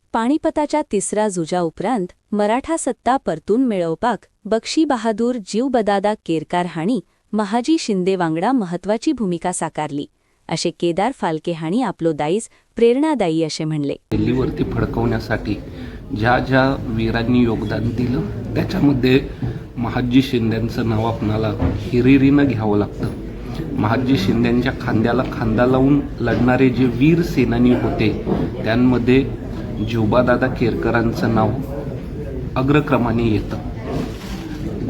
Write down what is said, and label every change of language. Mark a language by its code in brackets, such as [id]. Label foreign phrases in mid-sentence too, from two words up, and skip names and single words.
[kok] पाणीपताच्या तिसरा जुजा उपरांत मराठा सत्ता परतून मेळवपाक बक्षी बहादूर जीव बदादा केरकार हांणी महाजी शिंदे वांगडा महत्वाची भूमिका साकारली अशे केदार फालके हांणी आपलो दायज प्रेरणादायी असे म्हणले। [mr] दिल्लीवरती फडकवण्यासाठी ज्या ज्या वीरांनी योगदान दिलं त्याच्यामध्ये महाजी शिंदेंचं नाव आपणाला हिरिरीनं घ्यावं लागतं। महाजी शिंदेंच्या खांद्याला खांदा लावून लढणारे जे वीर सेनानी होते त्यांमध्ये जीवबादादा केरकरांचं नाव अग्रक्रमाने येतं।